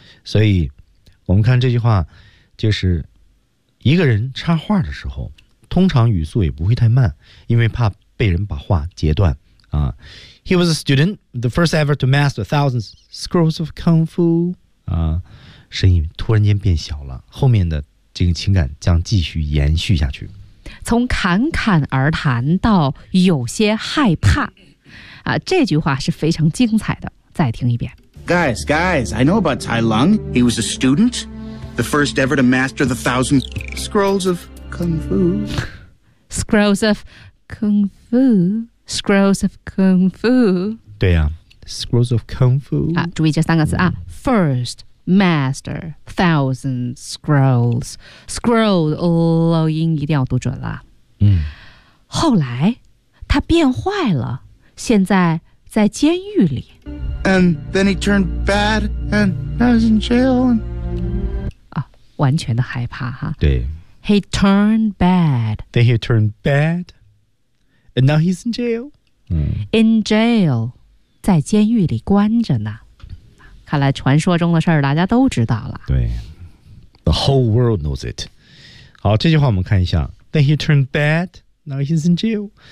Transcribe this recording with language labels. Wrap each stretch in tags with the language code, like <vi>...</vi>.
<zh>所以我们看这句话就是一个人插话的时候通常语速也不会太慢因为怕被人把话截断啊 ， He was a student, the first ever to master thousands scrolls of kung fu 啊，声音突然间变小了，后面的这个情感将继续延续下去。从侃侃而谈到有些害怕啊，这句话是非常精彩的。再听一遍</zh> <en>，Guys, guys, I know about Tai Lung. He was a student, the first ever to master the thousand scrolls of kung fu. Scrolls of kung fu, scrolls of kung fu. 对呀、 scrolls of kung fu.</en> <zh>啊，注意这三个字啊、 first master thousand scrolls, scroll 漏音一定要读准了。后来他变坏了，现在在监狱里。</zh> <en>And then he turned bad and now he's in jail.</en> <zh>啊，完全的害怕哈。对。</zh> <en>He turned bad. Then he turned bad. And now he's in jail.、</en> <zh>嗯、 in jail, 在监狱里关着呢。看来传说中的事儿大家都知道了。对。 The whole world knows it. 好，这句话我们看一下。</zh> <en>Then he turned bad, now he's in jail.</en>